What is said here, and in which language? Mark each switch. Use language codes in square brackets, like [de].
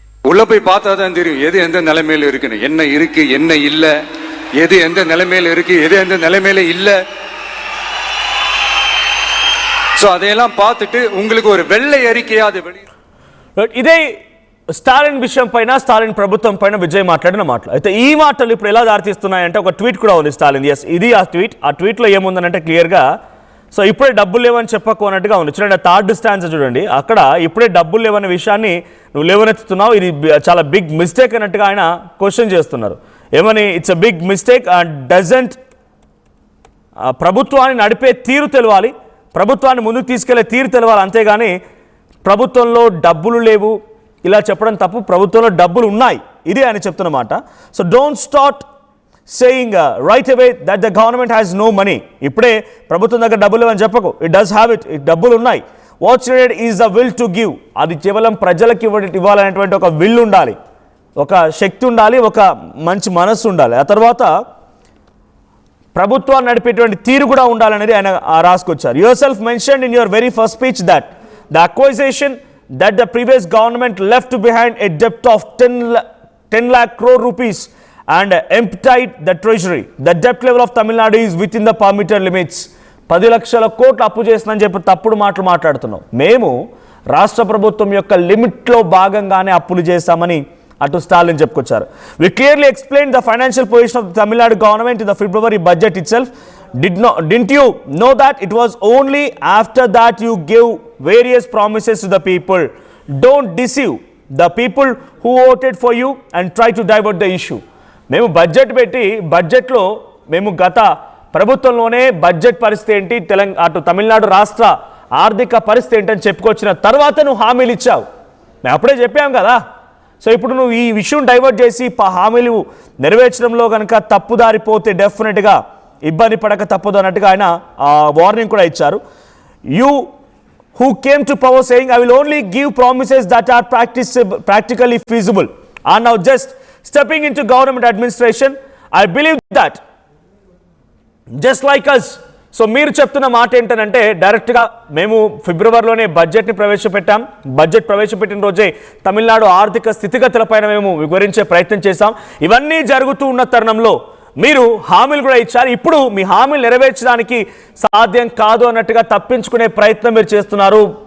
[ta] உள்ள போய் பார்த்தா தான் தெரியும் எது எந்த நிலைமையில இருக்குன்னு, என்ன இருக்கு என்ன இல்ல, எது எந்த நிலைமையில இருக்கு எது எந்த நிலைமையில இல்ல. சோ அதையெல்லாம் பார்த்துட்டு உங்களுக்கு ஒரு வெள்ளை அறிக்கையா அது வெளியே. [te] ఇదే స్టాలిన్ విషయం పైన, స్టాలిన్ ప్రభుత్వం పైన విజయ్ మాట్లాడిన మాటలు అయితే ఈ మాటలు ఇప్పుడు ఎలా దారితీస్తున్నాయంటే ఒక ట్వీట్ కూడా ఉంది స్టాలిన్. ఎస్, ఇది ఆ ట్వీట్లో ఏముందనంటే క్లియర్గా, సో ఇప్పుడే డబ్బులు లేవని చెప్పకు అన్నట్టుగా ఉంది. చూడండి, థర్డ్ స్టాన్స్ చూడండి, అక్కడ ఇప్పుడే డబ్బులు లేవనే విషయాన్ని నువ్వు లేవనెత్తుతున్నావు, ఇది చాలా బిగ్ మిస్టేక్ అన్నట్టుగా ఆయన క్వశ్చన్ చేస్తున్నారు. ఏమని? [en] it's a big mistake and doesn't, [te] ప్రభుత్వాన్ని నడిపే తీరు తెలవాలి, ప్రభుత్వాన్ని ముందుకు తీసుకెళ్లే తీరు తెలవాలి, అంతేగాని ప్రభుత్వంలో డబ్బులు లేవు ఇలా చెప్పడం తప్పు. ప్రభుత్వంలో డబ్బులు ఉన్నాయి, ఇది ఆయన చెప్తున్నమాట. [en] So don't start saying right away that the government has no money. [te] ఇప్పుడే ప్రభుత్వం దగ్గర డబ్బులు లేవని చెప్పకు, [en] it does have it, [te] డబ్బులు ఉన్నాయి. [en] What's needed is the will to give. [te] అది కేవలం ప్రజలకు ఇవ్వాలనేటువంటి ఒక విల్ ఉండాలి, ఒక శక్తి ఉండాలి, ఒక మంచి మనస్సు ఉండాలి. ఆ తర్వాత ప్రభుత్వాన్ని నడిపేటువంటి తీరు కూడా ఉండాలనేది ఆయన రాసుకొచ్చారు. [en] Yourself mentioned in your very first speech that the acquisition that the previous government left behind a debt of 10 lakh crore rupees and emptied the treasury. The debt level of Tamil Nadu is within the permitted limits. [te] 10 లక్షల కోట్లు అప్పు చేస్తుందని చెప్పి తప్పుడు మాటలు మాట్లాడుతున్నాం. మేము రాష్ట్ర ప్రభుత్వం యొక్క లిమిట్లో భాగంగానే అప్పులు చేశామని అటు స్టాలిన్ చెప్పుకొచ్చారు. [en] We clearly explained the financial position of the Tamil Nadu government in the February budget itself. Didn't you know that it was only after that you gave various promises to the people? Don't deceive the people who voted for you and try to divert the issue. [te] మేము budget పెట్టి, బడ్జెట్లో మేము గత ప్రభుత్వంలోనే budget పరిస్థితి ఏంటి, అటు తమిళనాడు రాష్ట్ర ఆర్థిక పరిస్థితి ఏంటని చెప్పుకొచ్చిన తర్వాత నువ్వు హామీలు ఇచ్చావు. మేము అప్పుడే చెప్పాం కదా. సో ఇప్పుడు నువ్వు ఈ విషయం డైవర్ట్ చేసి హామీలు నెరవేర్చడంలో కనుక తప్పుదారిపోతే డెఫినెట్గా ఇబ్బంది పడక తప్పదు అన్నట్టుగా ఆయన వార్నింగ్ కూడా ఇచ్చారు. [en] You who came to power saying I will only give promises that are practically feasible are now just stepping into government administration. I believe that just like us. [te] So మీరు చెప్తున్న మాట ఏంటంటే, డైరెక్ట్గా మేము ఫిబ్రవరిలోనే బడ్జెట్ని ప్రవేశపెట్టాం, బడ్జెట్ ప్రవేశపెట్టిన రోజే తమిళనాడు ఆర్థిక స్థితిగతులపైన మేము వివరించే ప్రయత్నం చేశాం. ఇవన్నీ జరుగుతూ ఉన్న తరుణంలో మీరు హామీలు కూడా ఇచ్చారు. ఇప్పుడు మీ హామీలు నెరవేర్చడానికి సాధ్యం కాదు అన్నట్టుగా తప్పించుకునే ప్రయత్నం మీరు చేస్తున్నారు.